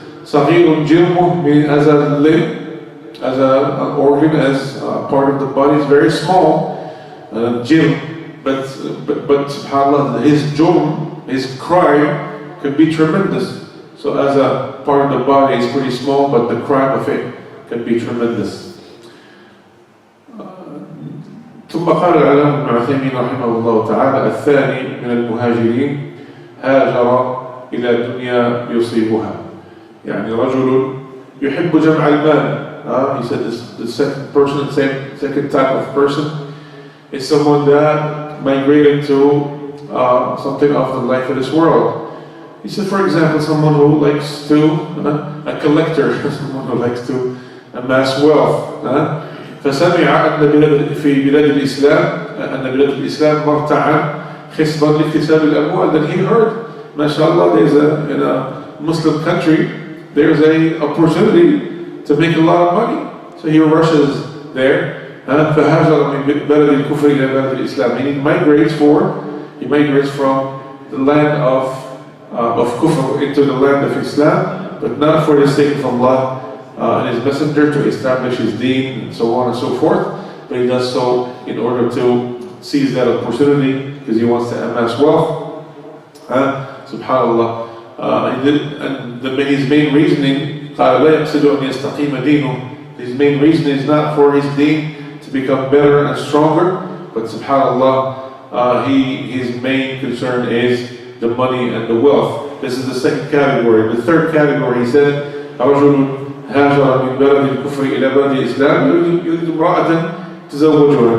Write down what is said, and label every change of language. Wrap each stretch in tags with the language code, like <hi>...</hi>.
<ar>صغير جرمه</ar> <en>means as a limb, as an organ, as part of the body, is very small. Jim, but subhanAllah, his jurm, his crime, could be tremendous. So as a part of the body, it's pretty small, but the crime of it can be tremendous.</en> <ar>ثم قال العلامة ابن عثيمين رحمه الله تعالى الثاني من المهاجرين هاجر إلى دنيا يصيبها. يعني رجل يحب جمع المال.</ar> <en>He said the second person, second type of person is someone that migrated to something of the life of this world. He said, for example, someone who likes to, a collector, someone who likes to amass wealth.</en> <ar>فسمع أن في بلاد الإسلام أن بلاد الإسلام مرتعا خصبا لاكتساب الأموال.</ar> <en>Then he heard, mashallah, in a Muslim country, there's a opportunity to make a lot of money. So he rushes there.</en> <ar>فهاجر من بلد الكفر إلى بلد الإسلام.</ar> <en>He migrates from the land of kufr into the land of Islam, but not for the sake of Allah and His Messenger, to establish His deen and so on and so forth, but he does so in order to seize that opportunity because he wants to amass wealth. Subhanallah. And his main reasoning,</en> <ar>قال لا يقصد أن يستقيم دينه.</ar> <en>His main reason is not for his deen to become better and stronger, but subhanallah, his main concern is the money and the wealth. This is the second category. The third category, he said,</en> <ar>رجل هاجر من بلد الكفر إلى بلد الإسلام يريد امرأة تزوجها.</ar>